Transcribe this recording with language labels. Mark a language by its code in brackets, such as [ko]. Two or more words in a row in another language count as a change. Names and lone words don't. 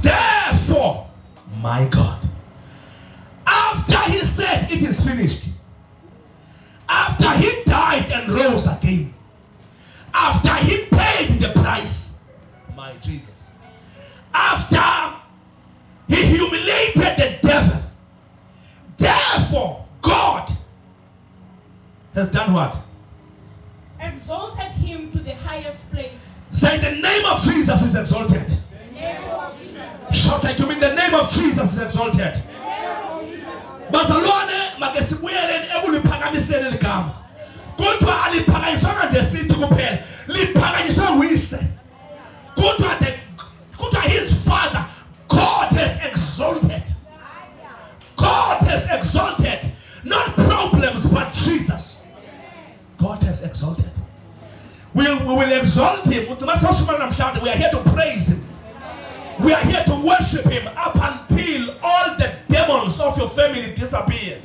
[en] Therefore, my God, after he said it is finished, after he died and rose again, after he paid the price, my Jesus, after he humiliated the devil, therefore God has done what? Exalted him to the highest place. Say, the name of Jesus is exalted. The name of Jesus. Shout like you mean the name of Jesus is exalted. [zu] Bazalwane magesibuyeleni ebuliphakamiseni ligama. Kodwa aliphakanyiswa nje sithi kuphela. Liphakanyiswa nguyise. [en] Kodwa his father, God has exalted. God has exalted. Not problems, but Jesus. God has exalted. We will exalt him. We are here to praise him. We are here to worship him up until all the demons of your family disappear.